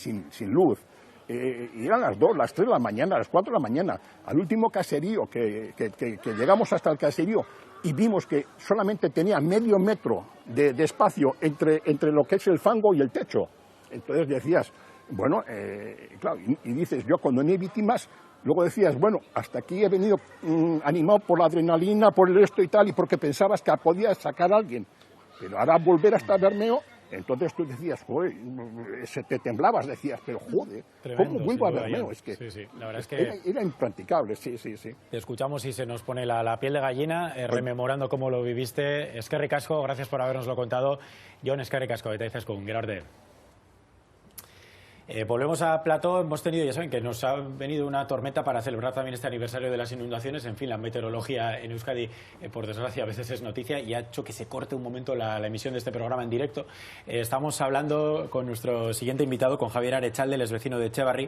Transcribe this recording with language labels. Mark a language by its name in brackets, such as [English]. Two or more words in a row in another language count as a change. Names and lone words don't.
[Spanish] sin luz, y eran las 2, las 3 de la mañana, las 4 de la mañana, al último caserío que llegamos hasta el caserío y vimos que solamente tenía medio metro de espacio entre lo que es el fango y el techo, entonces decías, bueno, claro, y dices, yo cuando no hay víctimas, luego decías, bueno, hasta aquí he venido animado por la adrenalina, por esto y tal, y porque pensabas que podías sacar a alguien. Pero ahora volver hasta Bermeo, entonces tú decías, joder, te temblabas, decías, pero joder, ¿cómo vuelvo a Bermeo? Es que, sí, la verdad es que era impracticable, sí. Te escuchamos y se nos pone la piel de gallina, rememorando cómo lo viviste. [Basque] Eskerrik asko, [Spanish] gracias por habernoslo contado. [Basque] Jon, eskerrik asko, eta izaskun, gero arte. [Spanish] Volvemos a Plató. Hemos tenido, ya saben, que nos ha venido una tormenta para celebrar también este aniversario de las inundaciones. En fin, la meteorología en Euskadi, por desgracia, a veces es noticia y ha hecho que se corte un momento la emisión de este programa en directo. Estamos hablando con nuestro siguiente invitado, con Javier Arechalde, el vecino de Etxebarri.